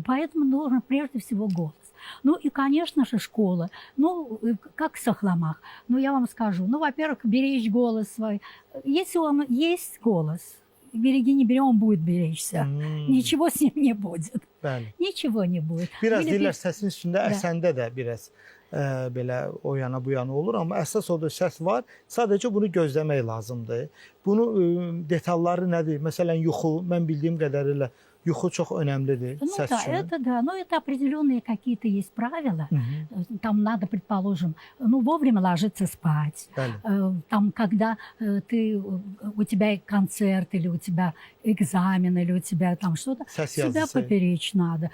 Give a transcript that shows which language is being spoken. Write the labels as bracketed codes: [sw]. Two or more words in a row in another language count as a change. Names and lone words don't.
[ru] Поэтому нужен прежде всего голос. Ну и, конечно же, школа. Ну, как в Сахламах. Ну, я вам скажу. Ну, во-первых, беречь голос свой. Если он есть голос, береги, не бери, он будет беречься. Ничего с ним не будет. [az] Bəli. [ru] Nичего не будет. [az] Biraz [ru] Или [az] deyirlər səsin üstündə, [ru] Da. [az] əsəndə də biraz belə o yana bu yana olur, amma əsas odur səs var. Sadəcə bunu gözləmək lazımdır. Bunu detalları nədir? Məsələn, yuxu, mən bildiyim qədərilə yuxu çox önəmlidir [ru] Ну [az] səs [ru] да, [az] üçün. [ru] это да, но это определенные какие-то есть правила. Там надо, предположим, ну, вовремя ложиться спать. [az] Bəli. [ru] Там, когда у тебя концерт, или у тебя экзамен, или у тебя там что-то, [az] Səs [ru] всегда [az] yazısı. [ru] поберечь надо.